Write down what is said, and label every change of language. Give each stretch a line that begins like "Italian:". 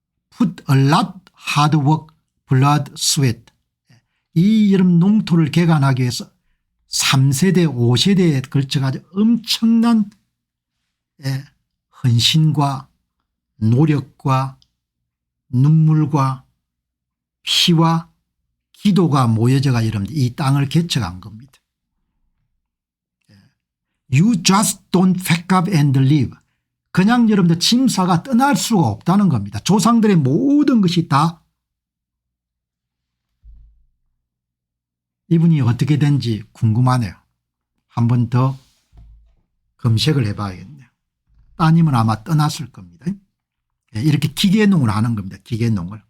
English: Put a lot hard work, blood, sweat.
Korean: 이 여름 농토를 개간하기 위해서 3세대 5세대에 걸쳐가지고 엄청난 헌신과 노력과 눈물과 피와 기도가 모여져가 여러분들 이 땅을 개척한 겁니다.
English: You just don't pack up and leave.
Korean: 그냥 여러분들 짐사가 떠날 수가 없다는 겁니다. 조상들의 모든 것이 다 이분이 어떻게 된지 궁금하네요. 한 번 더 검색을 해봐야겠네요. 따님은 아마 떠났을 겁니다. 이렇게 기계농을 하는 겁니다. 기계농을.